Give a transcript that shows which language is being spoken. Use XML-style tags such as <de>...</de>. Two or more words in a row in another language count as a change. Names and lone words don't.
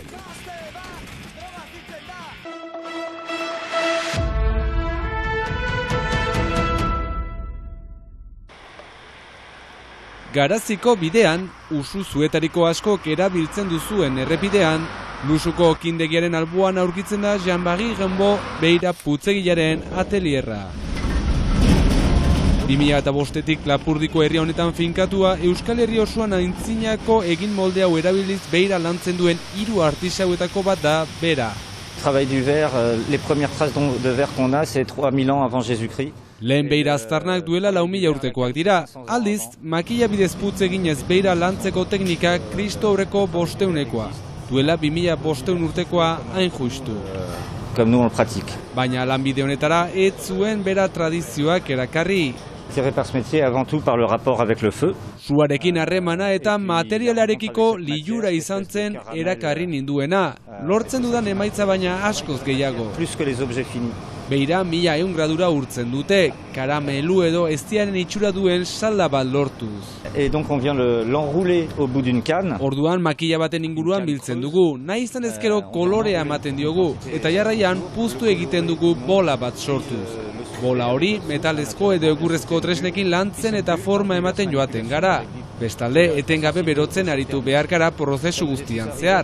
<eu>Garaziko bidean, usu zuetariko askok erabiltzen duzuen errepidean, Lusuko kindegiaren alboan aurkitzen da Jean-Marie Gembo Beira putzegilaren atelierra. 2005-etik Lapurdiko herri honetan finkatua, Euskal Herri osoan aintzinako egin molde hau erabiliz Beira lantzen duen 3 artisauetako bat da bera.</eu> <fr>Travail du verre, les premières traces de verre qu'on a, c'est 3000 ans avant Jésus-Christ.</fr> <eu>Lehen beira aztarnak duela 4000 urtekoak dira. Aldiz, makila bidez putzeginez beira lantzeko teknika Kristo aurreko 500-ekoa. Duela 2500 urtekoa hain justu.</eu> <fr>Comme nous on le pratique.</fr> <eu>Baina lanbide honetara ez zuen bera tradizioak erakarri.</eu> <fr>Tiré par ce métier avant tout par le rapport avec le feu.</fr> <eu>Suarekin harremana eta materialarekiko lilura izan zen erakarri ninduena. Lortzen dudan emaitza baina askoz gehiago.</eu> <fr>Plus que les objets finis.</fr> <eu>Beira 1100 gradura urtzen dute, karamelu edo eztiaren itxura duen salda bat lortuz.</eu> <fr>Et donc on vient l'enrouler au bout d'une canne.</fr> <eu>Orduan makila baten inguruan biltzen dugu, nahi izan ezkero kolorea ematen diogu, eta jarraian puztu egiten dugu bola bat sortuz. Bola hori metalezko edo egurrezko tresnekin lantzen eta forma ematen joaten gara. Bestalde, etengabe berotzen aritu behar gara prozesu guztian zehar.</eu>